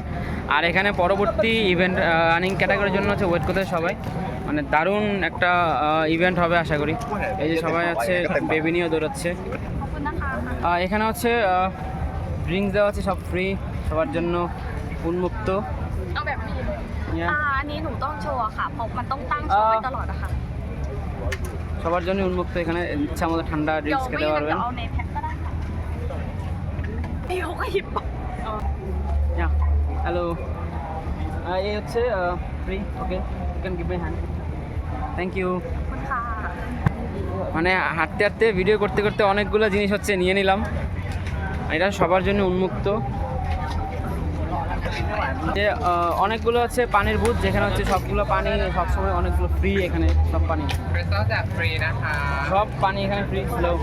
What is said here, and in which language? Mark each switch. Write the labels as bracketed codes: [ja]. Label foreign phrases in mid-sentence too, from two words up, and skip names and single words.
[bn] আর এখানে পরবর্তী [en] event running [bn] ক্যাটাগরির জন্য হচ্ছে ওয়েট করতে সবাই, মানে দারুণ একটা ইভেন্ট হবে আশা করি। এই যে সবাই হচ্ছে বেবি নিয়েও দৌড়াচ্ছে। এখানে হচ্ছে ড্রিঙ্কস দেওয়া আছে, সব ফ্রি, সবার জন্য উন্মুক্ত। [th] เอาแบบนี้ [en] Yeah. [th] อันนี้หนูต้องโชว์อะค่ะ เพราะมันต้องตั้งโชว์ไว้ตลอดอะค่ะ [bn] সবার জন্য উন্মুক্ত, এখানে ইচ্ছা মতো ঠান্ডা [th] เดี๋ยว [bn] ড্রিঙ্কস [th] ไม่ [bn] খেতে [th] งั้น [bn] পারবেন। [th] เดี๋ยวเอาในแพ็คก็ได้ค่ะเดี๋ยวก็หยิบ [bn] হ্যালো, এই হচ্ছে ফ্রি। ওকে, [en] you can give my hand, thank you. [th] ขอบคุณค่ะ [bn] মানে হাঁটতে হাঁটতে ভিডিও করতে করতে অনেকগুলো জিনিস হচ্ছে নিয়ে নিলাম। এটা সবার জন্য উন্মুক্ত। যে অনেকগুলো হচ্ছে পানির বুথ, যেখানে হচ্ছে সবগুলো পানি সবসময় অনেকগুলো ফ্রি। এখানে সব পানি সব পানি এখানে ফ্রি ছিল।